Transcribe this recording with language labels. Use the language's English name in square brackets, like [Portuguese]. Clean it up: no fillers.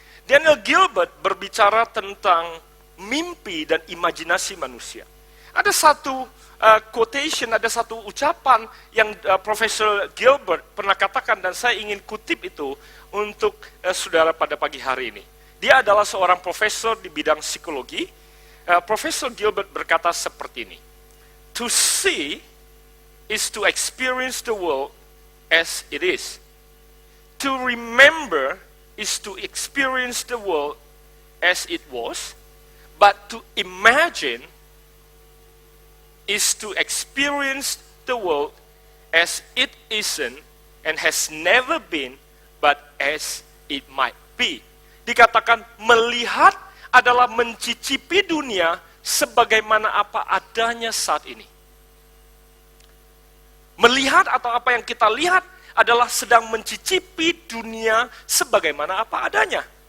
[Indonesian] Daniel Gilbert berbicara tentang mimpi dan imajinasi manusia. Ada satu quotation, ada satu ucapan yang Profesor Gilbert pernah katakan dan saya ingin kutip itu untuk saudara pada pagi hari ini. Dia adalah seorang profesor di bidang psikologi. Profesor Gilbert berkata seperti ini. [English] To see is to experience the world as it is. To remember is to experience the world as it was. But to imagine is to experience the world as it isn't and has never been, but as it might be. [Indonesian] Dikatakan melihat adalah mencicipi dunia sebagaimana apa adanya saat ini. Melihat atau apa yang kita lihat adalah sedang mencicipi dunia sebagaimana apa adanya.